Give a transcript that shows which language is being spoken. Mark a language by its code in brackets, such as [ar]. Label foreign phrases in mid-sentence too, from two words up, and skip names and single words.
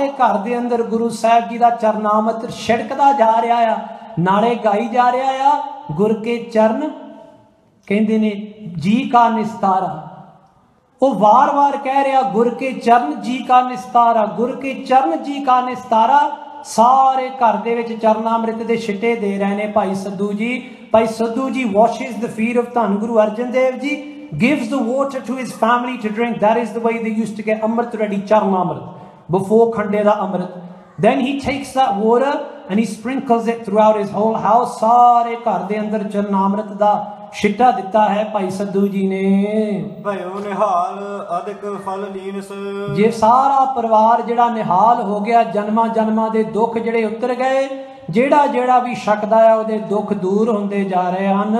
[pa] ਘਰ ਦੇ ਅੰਦਰ ਗੁਰੂ ਸਾਹਿਬ ਜੀ ਦਾ ਚਰਨਾਮ੍ਰਿਤ ਛਿੜਕਦਾ ਜਾ ਰਿਹਾ ਆ, ਨਾਲੇ ਗਾਈ ਜਾ ਰਿਹਾ ਆ, ਗੁਰ ਕੇ ਚਰਨ ਕਹਿੰਦੇ ਨੇ ਜੀ ਕਾ ਨਿਸਤਾਰਾ। ਉਹ ਵਾਰ-ਵਾਰ ਕਹਿ ਰਿਹਾ, ਗੁਰ ਕੇ ਚਰਨ ਜੀ ਕਾ ਨਿਸਤਾਰਾ, ਗੁਰ ਕੇ ਚਰਨ ਜੀ ਕਾ ਨਿਸਤਾਰਾ। ਸਾਰੇ ਘਰ ਦੇ ਵਿੱਚ ਚਰਨਾਮ੍ਰਿਤ ਦੇ ਛਿੱਟੇ ਦੇ ਰਹੇ ਨੇ ਭਾਈ ਸੱਧੂ ਜੀ। [en] ਭਾਈ ਸੱਧੂ ਜੀ washes the feet of ਧੰਨ ਗੁਰੂ ਅਰਜਨ ਦੇਵ ਜੀ, gives the water to his family to drink. That is the way they used to get amrit ready, charnamrit, before [pa] ਖੰਡੇ ਦਾ ਅੰਮ੍ਰਿਤ. [en] Then he takes that water and he sprinkles it throughout his whole house. [pa] ਸਾਰੇ ਘਰ ਦੇ ਅੰਦਰ ਚਰਨਾਮ੍ਰਿਤ ਦਾ ਛਿੱਟਾ ਦਿੱਤਾ ਹੈ ਭਾਈ ਸੱਧੂ ਜੀ ਨੇ। ਭਇਓ ਨਿਹਾਲ ਅਦਿਕ ਫਲ ਲੀਨਸ। ਜੇ ਸਾਰਾ ਪਰਿਵਾਰ ਜਿਹੜਾ ਨਿਹਾਲ ਹੋ ਗਿਆ, ਜਨਮਾਂ ਜਨਮਾਂ ਦੇ ਦੁੱਖ ਜਿਹੜੇ ਉਤਰ ਗਏ, ਜਿਹੜਾ ਵੀ ਛਕਦਾ ਆ ਉਹਦੇ ਦੁੱਖ ਦੂਰ ਹੁੰਦੇ ਜਾ ਰਹੇ ਹਨ।